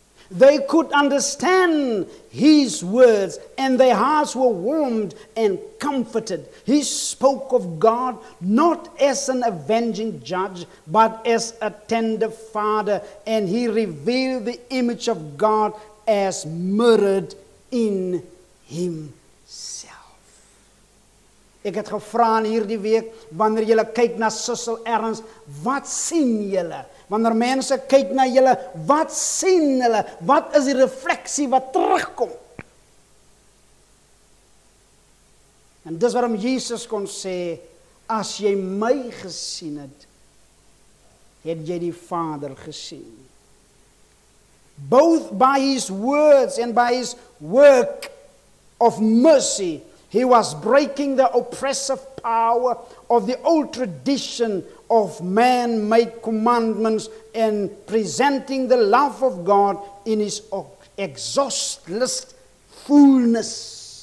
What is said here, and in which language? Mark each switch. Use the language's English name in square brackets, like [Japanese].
[English] They could understand his words and their hearts were warmed and comforted. He spoke of God not as an avenging judge, but as a tender father, and he revealed the image of God as mirrored in him self. [Afrikaans] Ek het gevra in hierdie week, wanneer julle kyk na Sissel Ernst, wat sien julle? Wanneer mense kyk na julle, wat sien hulle? Wat is die refleksie wat terugkom? En dis waarom Jesus kon sê, as jy my gesien het, het jy die Vader gesien. [English] Both by his words and by his work of mercy, he was breaking the oppressive power of the old tradition of man-made commandments and presenting the love of God in his exhaustless fullness.